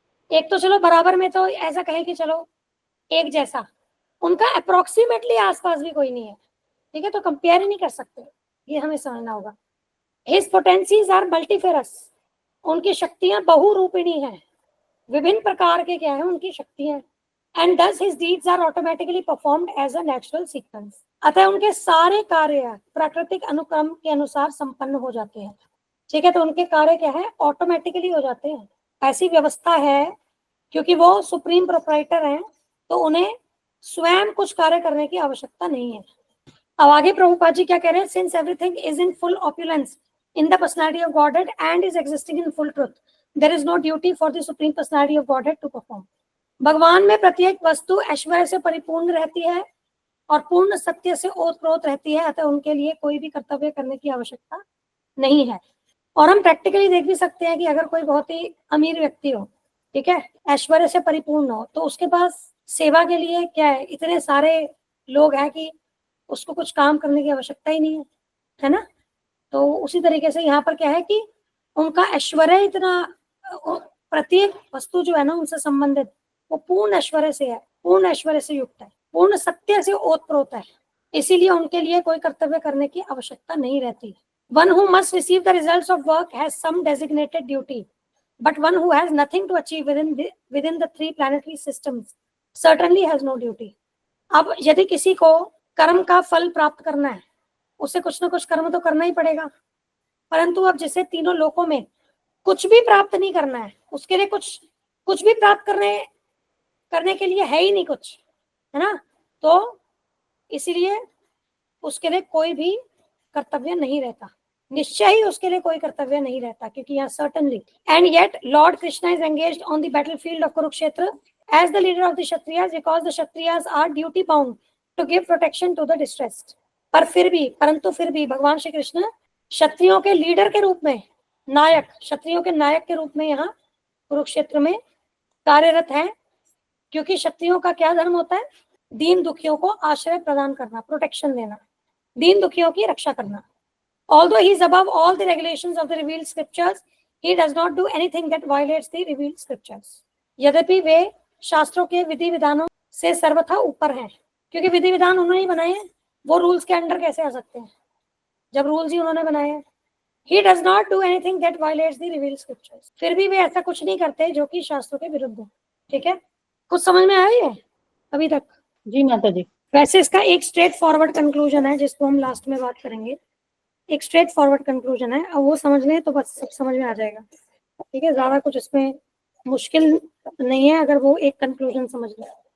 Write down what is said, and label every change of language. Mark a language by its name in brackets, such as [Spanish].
[Hindi] एक तो चलो बराबर में तो ऐसा कहें कि चलो एक जैसा, उनका अप्रोक्सीमेटली आसपास भी कोई नहीं है। ठीक है, तो कंपेयर ही नहीं कर सकते, ये हमें समझना होगा। [English] his potencies are multifarious, [Hindi] उनकी शक्तियां बहुरूपिणी हैं, विभिन्न प्रकार के क्या है उनकी शक्तियां। [English] And thus his deeds are automatically performed as a natural sequence. [Hindi] अतः उनके सारे कार्य प्राकृतिक अनुक्रम के अनुसार संपन्न हो जाते हैं। ठीक है, तो उनके कार्य क्या है? ऑटोमेटिकली हो जाते हैं। ऐसी व्यवस्था है, क्योंकि वो सुप्रीम प्रोप्राइटर हैं, तो उन्हें स्वयं कुछ कार्य करने की आवश्यकता नहीं है। अब आगे प्रभुपाद जी क्या कह रहे हैं? [English] Since everything is in full opulence in the personality of Godhead and is existing in full truth, there is no duty for the supreme personality of Godhead to perform. [Hindi] भगवान में प्रत्येक वस्तु ऐश्वर्य से परिपूर्ण रहती है और पूर्ण सत्य से ओतप्रोत रहती है, अतः उनके लिए कोई भी कर्तव्य करने की आवश्यकता नहीं है। और हम प्रैक्टिकली देख भी सकते हैं कि अगर कोई बहुत ही अमीर व्यक्ति हो, ठीक है, ऐश्वर्य से परिपूर्ण हो, तो उसके पास सेवा के लिए क्या है, इतने सारे लोग हैं कि उसको कुछ काम करने की आवश्यकता ही नहीं है ना। तो उसी तरीके से यहाँ पर क्या है कि उनका ऐश्वर्य इतना, प्रत्येक वस्तु जो है ना उनसे संबंधित, वो पूर्ण ऐश्वर्य से है, पूर्ण ऐश्वर्य से युक्त है, पूर्ण सत्य से ओतप्रोत है। इसीलिए उनके लिए कोई कर्तव्य करने की आवश्यकता नहीं रहती। [English] One who must receive the results of work has some designated duty, but one who has nothing to achieve within the three planetary systems certainly has no duty. [Hindi] अब यदि किसी को कर्म का फल प्राप्त करना है, उसे कुछ ना कुछ कर्म तो करना ही पड़ेगा। परंतु अब जिसे तीनों लोकों में कुछ भी प्राप्त नहीं करना है, उसके लिए कुछ भी प्राप्त करने के लिए है ही नहीं कुछ, है ना। तो इसीलिए उसके लिए कोई भी कर्तव्य नहीं रहता, निश्चय ही उसके लिए कोई कर्तव्य नहीं रहता, क्योंकि यहाँ certainly. [English] And yet Lord Krishna is engaged on the battlefield of Kurukshetra as the leader of the kshatriyas, because the kshatriyas are duty bound to give protection to the distressed. [Hindi] परंतु फिर भी भगवान श्री कृष्ण क्षत्रियों के लीडर के रूप में, नायक, क्षत्रियों के नायक के रूप में यहाँ कुरुक्षेत्र में कार्यरत हैं, क्योंकि क्षत्रियों का क्या धर्म होता है? दीन दुखियों को आश्रय प्रदान करना, प्रोटेक्शन देना, दीन दुखियों की रक्षा करना। [English] Although he is above all the regulations of the revealed scriptures, he does not do anything that violates the revealed scriptures. [Hindi] यद्यपि वे शास्त्रों के विधि विधानों से सर्वथा ऊपर हैं, क्योंकि विधि विधान उन्होंने ही बनाए हैं, वो रूल्स के अंडर कैसे आ सकते हैं जब रूल्स ही उन्होंने बनाए हैं। [English] He does not do anything that violates the revealed scriptures. [Hindi] फिर भी वे ऐसा कुछ नहीं करते जो कि शास्त्रों के विरुद्ध हो। ठीक है, कुछ समझ में आया है अभी तक? जी माता जी। वैसे इसका एक स्ट्रेट फॉरवर्ड कंक्लूजन है जिसको हम लास्ट में बात करेंगे। एक स्ट्रेट फॉरवर्ड कंक्लूजन है, अब वो समझ लें तो बस सब समझ में आ जाएगा। ठीक है, ज्यादा कुछ इसमें मुश्किल नहीं है अगर वो एक कंक्लूजन समझ लें।